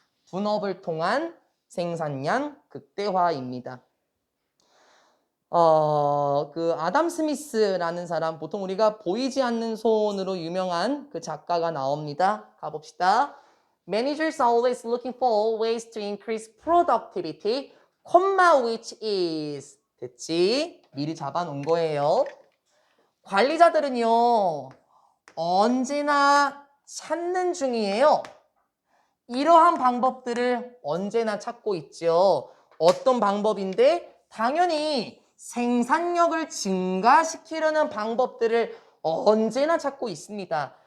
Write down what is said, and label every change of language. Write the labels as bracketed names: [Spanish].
[Korean] 분업을 통한 생산량 극대화입니다. 그 아담 스미스라는 사람, 보통 우리가 보이지 않는 손으로 유명한 그 작가가 나옵니다. 가봅시다. [English] Managers are always looking for ways to increase productivity, which is 됐지? [Korean] 미리 잡아놓은 거예요. 관리자들은요, 언제나 찾는 중이에요. 이러한 방법들을 언제나 찾고 있죠. 어떤 방법인데? 당연히 생산력을 증가시키려는 방법들을 언제나 찾고 있습니다.